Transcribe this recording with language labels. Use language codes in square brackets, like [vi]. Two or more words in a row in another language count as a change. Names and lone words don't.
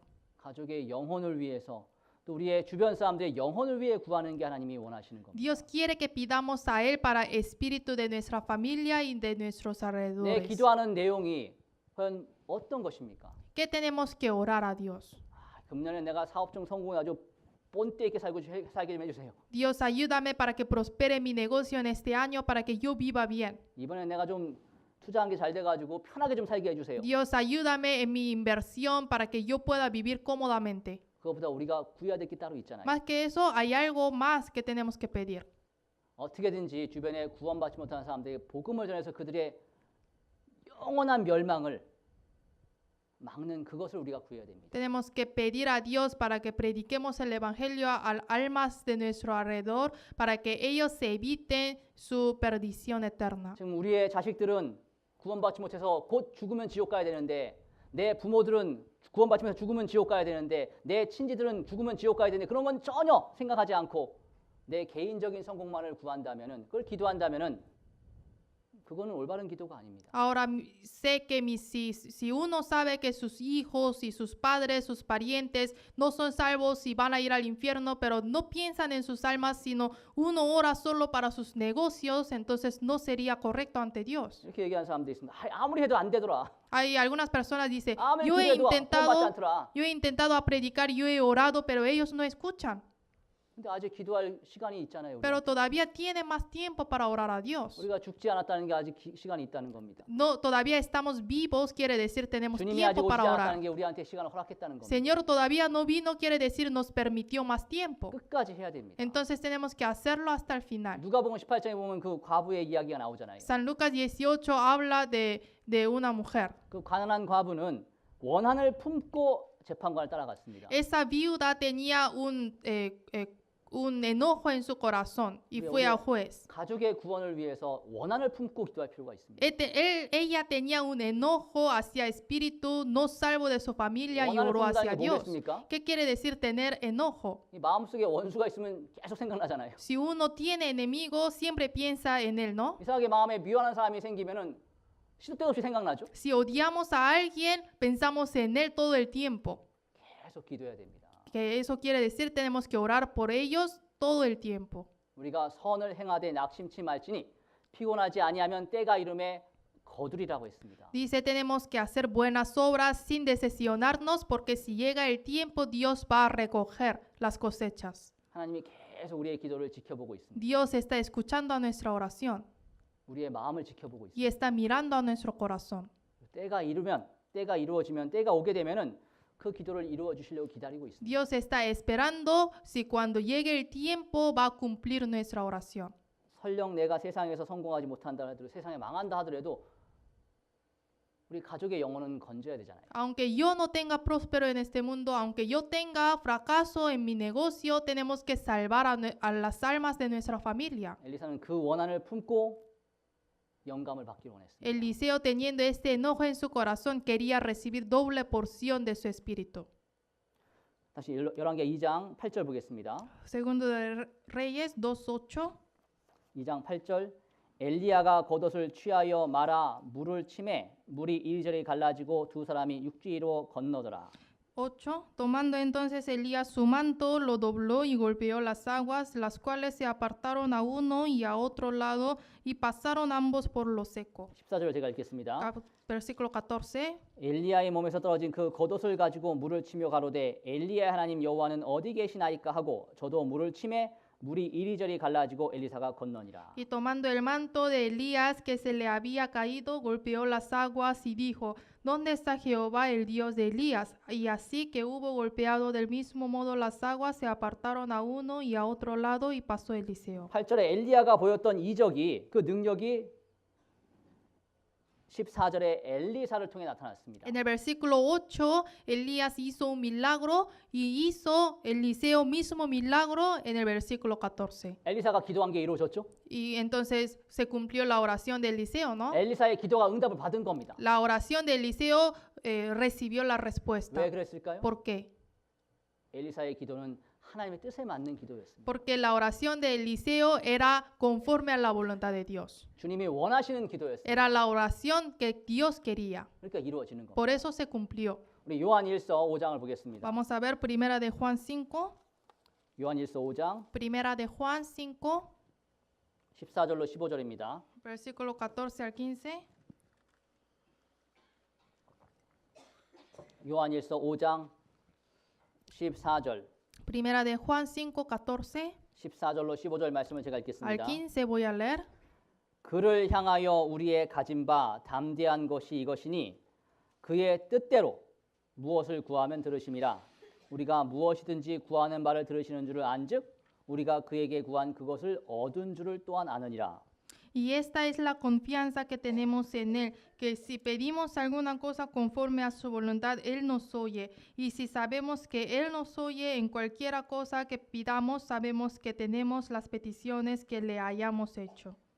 [ko] 가족의 영혼을 위해서 또 우리의 주변 사람들의 영혼을 위해 구하는 게 하나님이 원하시는 겁니다. [es] Dios quiere que pidamos a Él para espíritu de nuestra familia y de nuestros [ko] 내 [es] alrededores. [ko] 기도하는 내용이 과연 어떤 것입니까? [es] ¿Qué tenemos que orar a Dios? [ko] 금년에 내가 사업 좀 성공해 아주 본때 있게 살게 좀 해주세요. [es] Dios, ayúdame para que prospere mi negocio en este año, para que yo viva bien. [ko] 이번에 내가 좀 투자한 게 잘 돼가지고 편하게 좀 살게 해주세요. [es] Dios, ayúdame en mi inversión para que yo pueda vivir cómodamente. [ko] 그것보다 우리가 구해야 될 게 따로 있잖아요. [es] Más que eso, hay algo más que tenemos que pedir. [ko] 어떻게든지 주변에 구원받지 못하는 사람들에게 복음을 전해서 그들의 영원한 멸망을 막는 그것을 우리가 구해야 됩니다. [es] Tenemos que pedir a Dios para que prediquemos el evangelio a almas de nuestro alrededor, para que ellos se eviten su perdición eterna. [ko] 지금 우리의 자식들은 구원받지 못해서 곧 죽으면 지옥 가야 되는데 내 부모들은 구원받지 못해서 죽으면 지옥 가야 되는데 내 친지들은 죽으면 지옥 가야 되는데 그런 건 전혀 생각하지 않고 내 개인적인 성공만을 구한다면은 그걸 기도한다면은 그거는 올바른 기도가 아닙니다. [es] Ahora sé que si uno sabe que sus hijos y sus padres, sus parientes no son salvos y van a ir al infierno, pero no piensan en sus almas, sino uno ora solo para sus negocios, entonces no sería correcto ante Dios. [ko] 이렇게 얘기하는 사람들이 있습니다. 아무리 해도 안 되더라. [es] Hay algunas personas dicen, [ko] 아무리 [es] yo he [ko] 기도해도 구원받지 않더라. [es] intentado a predicar, yo he orado, pero ellos no escuchan. [ko] 근데 아직 기도할 시간이 있잖아요. [es] Pero todavía tiene más tiempo para orar a Dios. [ko] 우리가 죽지 않았다는 게 아직 시간이 있다는 겁니다. [es] No, todavía estamos vivos, quiere decir tenemos [ko] 주님이 아직 [es] tiempo [ko] 오지 [es] para [ko] 않았다는 [es] orar. [ko] 게 우리한테 시간을 허락했다는 겁니다. [es] Señor todavía no vino, quiere decir nos permitió más tiempo. [ko] 끝까지 해야 됩니다. [es] Entonces tenemos que hacerlo hasta el final. [ko] 누가복음 18장에 보면 그 과부의 이야기가 나오잖아요. [es] San Lucas 18 habla de una mujer. [ko] 그 가난한 과부는 원한을 품고 재판관을 따라갔습니다. [es] Esa viuda tenía un enojo en su corazón y fue al juez. [ko] 가족의 구원을 위해서 원한을 품고 기도할 필요가 있습니다. [es] Ella tenía un enojo hacia espíritu no salvo de su familia y [ko] 원한을 [es] oró hacia [ko] 품는다는 게 [es] Dios. [ko] 뭐겠습니까? [es] ¿Qué quiere decir tener enojo? [ko] 이 마음속에 원수가 있으면 계속 생각나잖아요. [es] Si uno tiene enemigo, siempre piensa en él, ¿no? [ko] 이상하게 마음에 미워하는 사람이 생기면은 시도 때도 없이 생각나죠. [es] Si odiamos a alguien, pensamos en él todo el tiempo. [ko] 계속 기도해야 됩니다. [es] Que eso quiere decir tenemos que orar por ellos todo el tiempo. [ko] 우리가 선을 행하되 낙심치 말지니 피곤하지 아니하면 때가 이름에 거두리라고 했습니다. [es] Dice, tenemos que hacer buenas obras sin decepcionarnos, porque si llega el tiempo, Dios va a recoger las cosechas. [ko] 하나님이 계속 우리의 기도를 지켜보고 있습니다. [es] Dios está escuchando a nuestra oración [ko] 우리의 마음을 지켜보고 있습니다. [es] y está mirando a nuestro corazón. [ko] 때가 이루어지면 때가 오게 되면은 그 기도를 이루어 주시려고 기다리고 있습니다. [es] Dios está esperando si cuando llegue el tiempo va a cumplir nuestra oración. [ko] 설령 내가 세상에서 성공하지 못한다 하더라도 세상에 망한다 하더라도 우리 가족의 영혼은 건져야 되잖아요. [es] Aunque yo no tenga próspero en este mundo, aunque yo tenga fracaso en mi negocio, tenemos que salvar a las almas de nuestra familia. [ko] 엘리사는 그 원한을 품고 영감을 받기를 원했습니다. [es] Eliseo, teniendo este enojo en su corazón, quería recibir doble porción de su espíritu. [ko] 다시 열왕기하 2장 8절 보겠습니다. [es] Segundo de Reyes 2:8. [ko] 2장 8절 엘리야가 겉옷을 취하여 말아 물을 치매 물이 이리저리 갈라지고 두 사람이 육지로 건너더라. [es] 8. Tomando entonces Elías su manto, lo dobló y golpeó las aguas, las cuales se apartaron a uno y a otro lado y pasaron ambos por lo seco. [ko] 14절 제가 읽겠습니다. [es] Versículo 14. [ko] 엘리야의 몸에서 떨어진 그 겉옷을 가지고 물을 치며 가로되 엘리야의 하나님 여호와는 어디 계시나이까 하고 저도 물을 치매 물이 이리저리 갈라지고 엘리사가 건너니라. [es] Y tomando el manto de Elías que se le había caído, golpeó las aguas y dijo, ¿dónde está Jehová, el Dios de Elías? Y así que hubo golpeado del mismo modo las aguas, se apartaron a uno y a otro lado y pasó Eliseo. [ko] 8절에 엘리야가 보였던 이적이 그 능력이 14절에 엘리사를 통해 나타났습니다. [es] En el versículo 8, Elías hizo un milagro y hizo Eliseo mismo milagro en el versículo 14. [ko] 엘리사가 기도한 게 이루어졌죠? [es] Y entonces se cumplió la oración de Eliseo, ¿no? [ko] 엘리사의 기도가 응답을 받은 겁니다. [es] La oración de Eliseo recibió la respuesta. [ko] 왜 그랬을까요? [es] ¿Por qué? [ko] 엘리사의 기도는 하나님의 뜻에 맞는 기도였습니다. [es] porque la oración de Eliseo era conforme a la voluntad de Dios. [ko] 주님이 원하시는 기도였습니다. [es] Era la oración que Dios quería. [ko] 그러니까 이루어지는 겁니다. [es] Por eso se cumplió. [ko] 우리 요한일서 5장을 보겠습니다. [es] Vamos a ver Primera de Juan 5. [ko] 요한일서 5장 [es] Primera de Juan 5, [ko] 14절로 15절입니다. [es] versículo 14 al 15. [ko] 요한일서 5장 14절, [es] Primera de Juan 5, 14 [ko] 14절로 15절 말씀을 제가 [es] al [ko] 읽겠습니다. [es] 15 voy a leer. [ko] 그를 향하여 우리의 가진 바 담대한 것이 이것이니 그의 뜻대로 무엇을 구하면 들으심이라. 우리가 무엇이든지 구하는 바를 들으시는 줄을 안즉 우리가 그에게 구한 그것을 얻은 줄을 또한 아느니라. [es] Y esta es la confianza que tenemos en Él, que si pedimos alguna cosa conforme a su voluntad, Él nos oye. Y si sabemos que Él nos oye en cualquiera cosa que pidamos, sabemos que tenemos las peticiones que le hayamos hecho.